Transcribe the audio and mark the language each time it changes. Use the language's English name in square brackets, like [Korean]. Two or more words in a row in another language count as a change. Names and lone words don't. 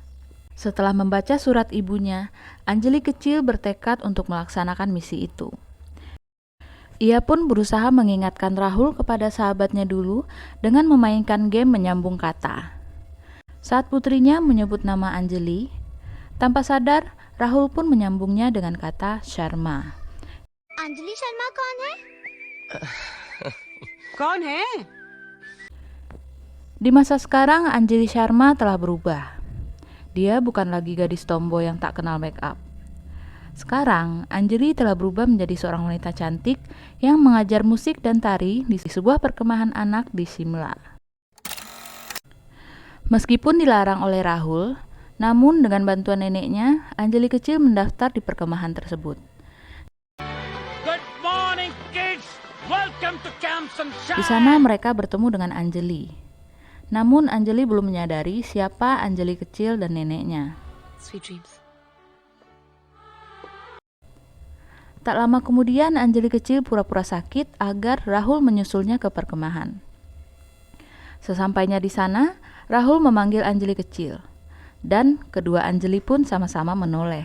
[Indonesian] Setelah membaca surat ibunya, Anjali kecil bertekad untuk melaksanakan misi itu. Ia pun berusaha mengingatkan Rahul kepada sahabatnya dulu dengan memainkan game menyambung kata. Saat putrinya menyebut nama Anjali, tanpa sadar Rahul pun menyambungnya dengan kata Sharma. [Hindi] अंजलि शर्मा कौन है? कौन है? [Indonesian] Di masa sekarang, Anjali Sharma telah berubah. Dia bukan lagi gadis tomboy yang tak kenal make up. Sekarang, Anjali telah berubah menjadi seorang wanita cantik yang mengajar musik dan tari di sebuah perkemahan anak di Shimla. Meskipun dilarang oleh Rahul, namun dengan bantuan neneknya, Anjali kecil mendaftar di perkemahan tersebut. [English] Good morning, kids. Welcome to Camp [Indonesian] Di [English] Sunshine. [Indonesian] sana mereka bertemu dengan Anjali. Namun Anjali belum menyadari siapa Anjali kecil dan neneknya. [English] Sweet dreams. [Indonesian] Tak lama kemudian Anjali kecil pura-pura sakit agar Rahul menyusulnya ke perkemahan. Sesampainya di sana, Rahul memanggil Anjali kecil, dan kedua Anjali pun sama-sama menoleh.